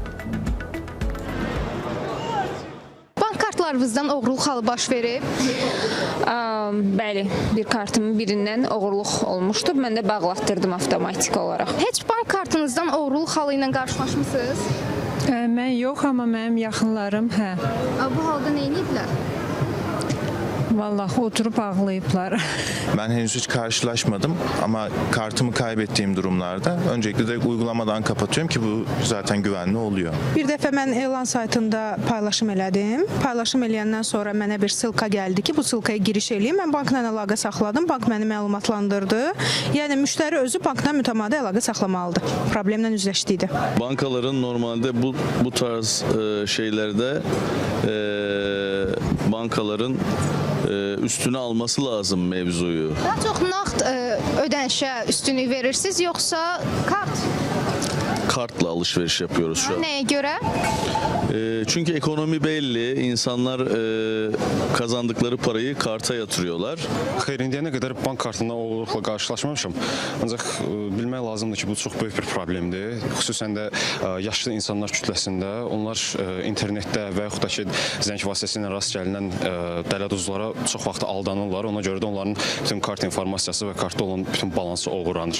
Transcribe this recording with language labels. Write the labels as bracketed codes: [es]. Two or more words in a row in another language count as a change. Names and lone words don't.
[az] Kartlarınızdan oğurluq halı baş verib? Bəli, bir kartımın birindən oğurluq olmuşdu. Mən də bağlatdırdım avtomatik olaraq. Heç bank kartınızdan oğurluq halı ilə qarşılaşmısınız? Mən yox, amma mənim yaxınlarım, hə. Bu halda nə ediblər? Vallahi oturup ağlayıplar. [tr] Ben henüz hiç karşılaşmadım ama kartımı kaybettiğim durumlarda öncelikle de uygulamadan kapatıyorum ki bu zaten güvenli oluyor. [az] Bir dəfə mən elan saytında paylaşım elədim. Paylaşım eləyəndən sonra mənə bir sılka gəldi ki, bu sılkaya giriş eləyim. Mən bankla əlaqə saxladım. Bank məni məlumatlandırdı. Yəni müştəri özü bankla mütəmadi əlaqə saxlamalıdır. Problemlə üzləşdiydi. [tr] Bankaların normalde bu tarz şeylerde bankaların üstüne alması lazım mevzuyu. [az] Daha çox nağd ödənişə üstünlük verirsiniz, yoxsa kart? [tr] Kartla alışveriş yapıyoruz şu an. [az] Nəyə görə? [tr] Çünkü ekonomi belli. İnsanlar kazandıkları parayı karta yatırıyorlar. [az] Xeyr, indiyənə qədər bank kartından oğurluqla qarşılaşmamışam. Ancaq bilmək lazımdır ki, bu çox böyük bir problemdir. Xüsusən də yaşlı insanlar kütləsində onlar internetdə və yaxud da ki, zəng vasitəsilə rast gəlinən dələduzlara çox vaxt aldanırlar. Ona görə də onların bütün kart informasiyası və kartda olan bütün balansı oğurlanır.